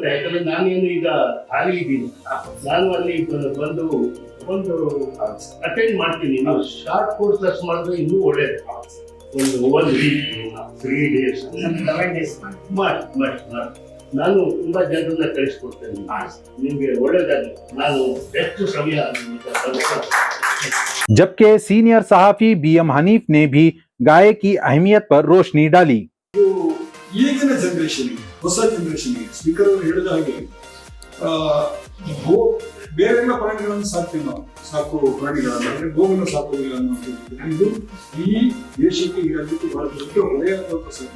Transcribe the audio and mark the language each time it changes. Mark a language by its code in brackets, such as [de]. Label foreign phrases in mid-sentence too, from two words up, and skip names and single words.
[kn] ಯಾಕಂದ್ರೆ ನಾನೇನು ಈಗ ಖಾಲಿ ಇದ್ದೀನಿ, ನಾನು ಅಲ್ಲಿ ಬಂದು ಒಂದು ಅಟೆಂಡ್ ಮಾಡ್ತೀನಿ. ನೀವು [en] short course [kn] ಮಾಡಿದ್ರೆ ಇನ್ನೂ ಒಳ್ಳೇದು. ಒಂದು [en] week 3 days 7 days [kn] ಮಾಡಿ. ಮಾಡಿ ನಾನು ತುಂಬಾ ಜನರನ್ನ ಕಳಿಸ್ಕೊಡ್ತೇನೆ. ನಿಮ್ಗೆ ಒಳ್ಳೇದಾಗಲಿ. ನಾನು ಎಷ್ಟು ಸಮಯ [ur] جبکہ سینیئر صحافی BM حنیف نے بھی گائے کی اہمیت پر روشنی ڈالی. [kn] ಈಗಿನ ಜನರೇಷನ್ಗೆ, ಹೊಸ ಜನರೇಷನ್ಗೆ ಸ್ಪೀಕರ್ ಅವರು ಹೇಳಿದ ಹಾಗೆ ಬೇರೆ ಎಲ್ಲ ಪ್ರಾಣಿಗಳನ್ನು ಸಾಕ್ತೀವಿ ನಾವು, ಸಾಕು ಪ್ರಾಣಿಗಳನ್ನ, ಅಂದ್ರೆ ಗೋವನ್ನು ಸಾಕುವುದಿಲ್ಲ ಅನ್ನೋದು ಇದು ಈ ದೇಶಕ್ಕೆ ಈಗಾಗಲೇ ಬಹಳ ದೊಡ್ಡ ಹೊರೆಯಾಗುವಂತ ಸಾಧ್ಯ.